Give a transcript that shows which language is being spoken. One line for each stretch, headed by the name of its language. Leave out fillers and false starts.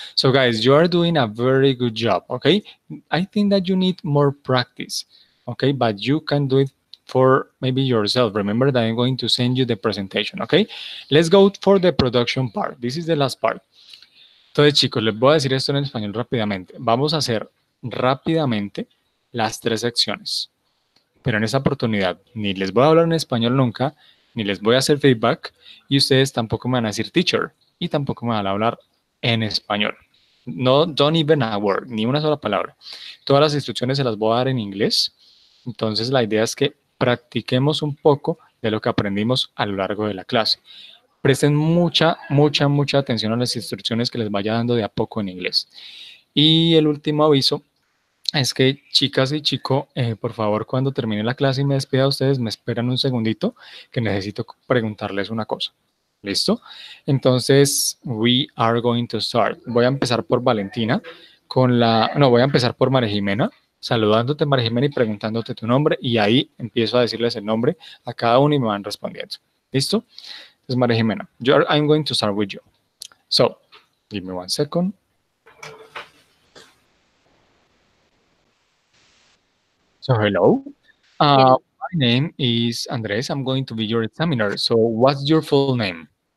English: So, guys, you are doing a very good job. Okay, I think that you need more practice. Okay, but you can do it for maybe yourself. Remember that I'm going to send you the presentation. Okay, let's go for the production part. This is the last part.
Spanish: Entonces, chicos, les voy a decir esto en español rápidamente. Vamos a hacer rápidamente las tres secciones. Pero en esa oportunidad ni les voy a hablar en español nunca, ni les voy a hacer feedback y ustedes tampoco me van a decir teacher y tampoco me van a hablar en español.
English: No, don't even a word,
Spanish: ni una sola palabra. Todas las instrucciones se las voy a dar en inglés. Entonces la idea es que practiquemos un poco de lo que aprendimos a lo largo de la clase. Presten mucha atención a las instrucciones que les vaya dando de a poco en inglés. Y el último aviso es que, chicas y chico, por favor, cuando termine la clase y me despida de ustedes, me esperan un segundito que necesito preguntarles una cosa. ¿Listo? Entonces,
English: we are going to start.
Spanish: Voy a empezar por Valentina no, voy a empezar por María Jimena, saludándote, María Jimena, y preguntándote tu nombre, y ahí empiezo a decirles el nombre a cada uno y me van respondiendo. ¿Listo? Entonces,
English: María Jimena, I'm going to start with you. So, give me 1 second. So, hello. My name is Andres. I'm going to be your examiner. So, what's your full name?